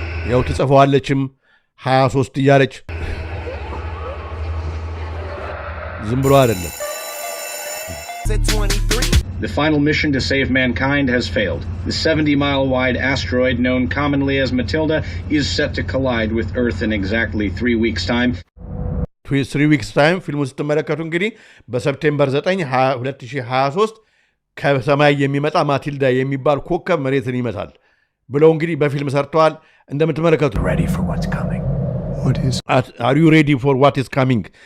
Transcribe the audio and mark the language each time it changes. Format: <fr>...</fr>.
<am>ያው ትጽፈዋለችም 23 እያለች ዝም ብሎ አይደለም።</am> <en>The final mission to save mankind has failed. The 70-mile-wide asteroid known commonly as Matilda is set to collide with Earth in exactly 3 weeks' time. 3 weeks' time</en> <am>ፊልሙን ስትመለከቱ እንግዲህ በሰፕቴምበር 9 2023 ከሰማይ የሚመጣ ማቲልዳ የሚባል ኮከብ መሬትን ይመታል ብለው እንግዲህ በፊልም ሰርተዋል። እንደምትመለከቱ</am> <en>Are you ready for what is coming?</en>